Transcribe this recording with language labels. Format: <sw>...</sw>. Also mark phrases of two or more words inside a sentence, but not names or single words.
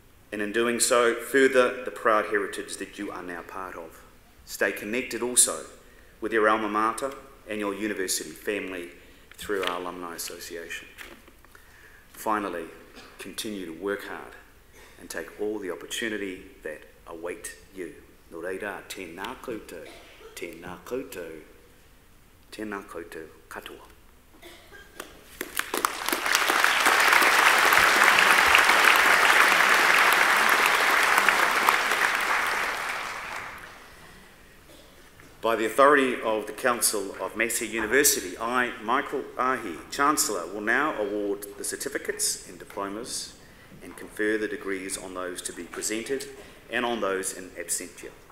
<en>and in doing so, further the proud heritage that you are now part of. Stay connected also with your alma mater and your university family through our Alumni Association. Finally, continue to work hard and take all the opportunity that await you.</en> <mi>Nō reira, tēnā koutou, tēnā koutou, tēnā koutou katoa.</mi> <en>By the authority of the Council of Massey University, I, Michael Ahi, Chancellor, will now award the certificates and diplomas and confer the degrees on those to be presented and on those</en> <la>in absentia.</la>